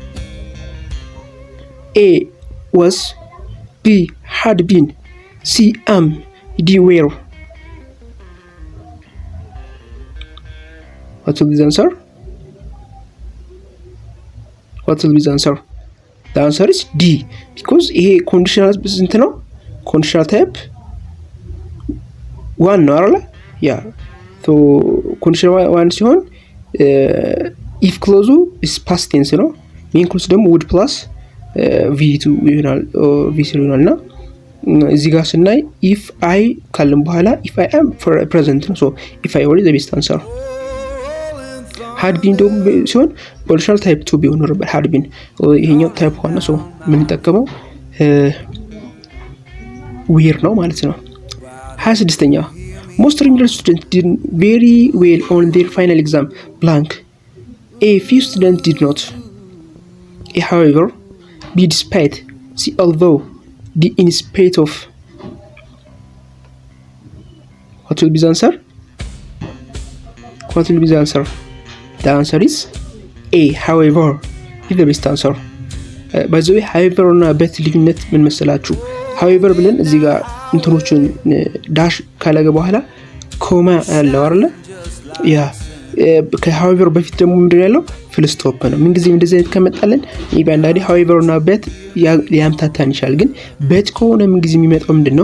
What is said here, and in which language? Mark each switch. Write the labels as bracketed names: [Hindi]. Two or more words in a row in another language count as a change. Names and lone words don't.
[English] A. Was, B. Had been, C. Am, D. Were. What will be the answer? What will be the answer? The answer is D, because [Amharic] ይሄ ኮንዲሽናል ስንት ነው? [English] conditional type one [Amharic] ነው አይደል? ያ [English] so conditional one [Amharic] ሲሆን [English] if clause is past tense [Amharic] ነው። [English] main clause [Amharic] ደግሞ [English] would plus V2 [Amharic] ይሆናል ቪ3 ይሆናልና እዚህ ጋር ስናይ [English] if I [Amharic] ካልን በኋላ [English] if I am present [Amharic] ነው። [English] so if I were is the best answer። had been [Amharic] ደግሞ ሲሆን [English] conditional type [Amharic] 2 ቢሆን ነበር [English] had been [Amharic] ይሄኛው ታይፕ 1 ነው። ሶ የምንጠቀመው ዌር ነው ማለት ነው። 26ኛ, [English] most English students did very well on their final exam blank. A. Few students did not. A. However, B. Despite, C. Although, D. In spite of. What will be the answer? What will be the answer? The answer is A. However is the best answer. By the way, however [Amharic] እና በት ልዩነት ምን መሰላችሁ? however ብለን እዚህ ጋር እንትኖችን ዳሽ ካለገ በኋላ ኮማ አለው አይደል? ያ ከhowever በፊት ደግሞ ምንድን ያለው [English] full stop [Amharic] ነው። ምን ጊዜ እንደዚህ አይነት ከመጣለን ይባላል however እና በት ያምታታን ይችላል። ግን በት ከሆነ ምን ጊዜ የሚመጣው ምንድነው?